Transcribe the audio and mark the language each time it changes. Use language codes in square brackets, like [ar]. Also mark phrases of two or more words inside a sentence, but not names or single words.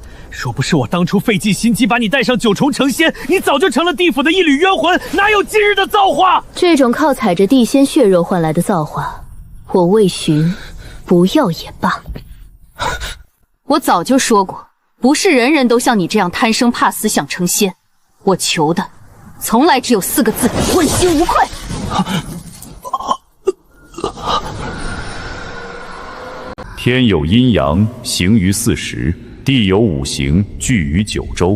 [zh] 若不是我当初費盡心機把你帶上九重成仙，你早就成了地府的一縷冤魂，哪有今日的造化？這種靠踩着地仙血肉換來的造化，我魏尋不要也罷。我早就說過，不是人人都像你這樣貪生怕死想成仙。我求的，從來只有4個字：問心無愧。天有陰陽，行於4時。地有5行，聚於9州。